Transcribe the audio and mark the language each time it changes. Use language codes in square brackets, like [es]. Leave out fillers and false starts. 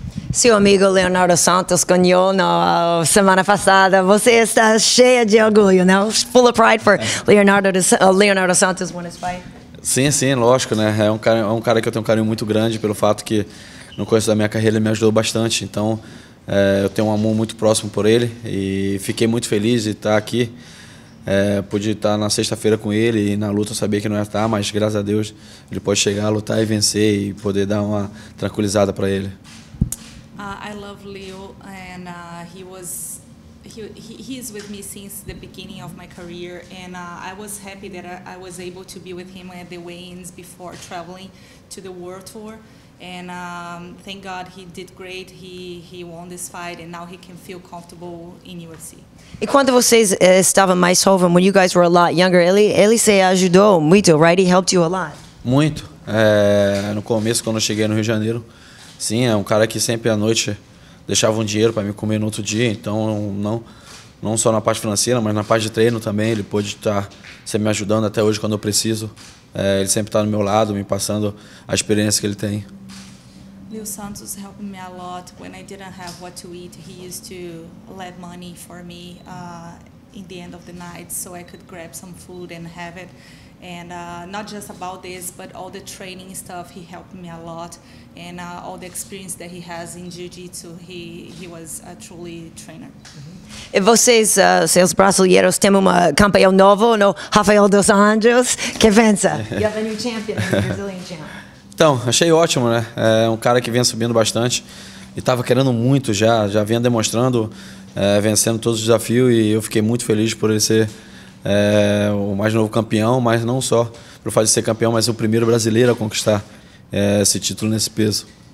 [pt] Seu amigo Leonardo Santos ganhou na semana passada. Você está cheia de orgulho, não? [en] Full of pride for Leonardo Santos won his fight. [pt] Sim, lógico, né? É um cara que eu tenho um carinho muito grande pelo fato que no começo da minha carreira ele me ajudou bastante, então eu tenho um amor muito próximo por ele e fiquei muito feliz de estar aqui. Pude estar na sexta-feira com ele e na luta eu sabia que não ia estar, mas graças a Deus ele pode chegar, lutar e vencer e poder dar uma tranquilizada para ele. [en] I love Leo, and he is with me since the beginning of my career, and I was happy that I was able to be with him at the weigh-ins before traveling to the World Tour. And thank God he did great. He won this fight, and now he can feel comfortable in UFC. [pt] E quando vocês estavam mais jovens, [en] when you guys were a lot younger, [pt] ele se ajudou muito, [en] right? He helped you a lot. [pt] Muito. No começo, quando eu cheguei no Rio de Janeiro, sim, é um cara que sempre à noite deixava um dinheiro para me comer no outro dia. Então, não só na parte financeira, mas na parte de treino também. Ele pôde estar sempre me ajudando até hoje quando eu preciso. Ele sempre está do meu lado, me passando a experiência que ele tem. [en] Leo Santos helped me a lot when I didn't have what to eat. He used to let money for me in the end of the night so I could grab some food and have it. And not just about this, but all the training stuff, he helped me a lot. And all the experience that he has in Jiu-Jitsu, he was a truly trainer. [pt] E vocês, seus brasileiros, têm campeão novo, no Rafael dos Anjos, que vença. [en] You have a new champion, a Brazilian champion. [pt] Então, achei ótimo, né? É um cara que vem subindo bastante e estava querendo muito já vinha demonstrando, vencendo todos os desafios e eu fiquei muito feliz por ele ser o mais novo campeão, mas não só por fato de ser campeão, mas o primeiro brasileiro a conquistar esse título nesse peso.